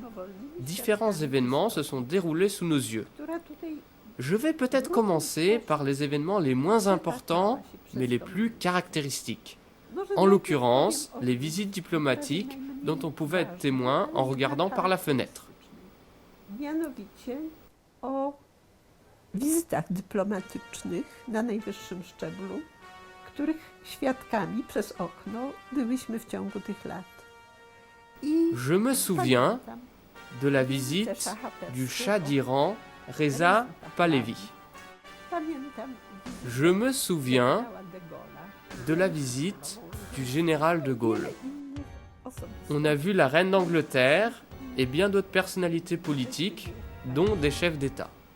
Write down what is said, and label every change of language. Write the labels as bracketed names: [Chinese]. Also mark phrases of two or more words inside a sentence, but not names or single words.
[French] Différents événements se sont déroulés sous nos yeux. Je vais peut-être commencer par les événements les moins importants, mais les plus caractéristiques. En l'occurrence, les visites diplomatiques dont on pouvait être témoin en regardant par la fenêtre. [Polish] Mianowicie o wizytach dyplomatycznych na najwyższym szczeblu, których świadkami przez okno byłyśmy w ciągu tych lat. [French] Je me souviens de la visite du Shah d'Iran, Reza Pahlavi. Je me souviens de la visite du général de Gaulle. On a vu la reine d'Angleterre et bien d'autres personnalités politiques, dont des chefs d'État.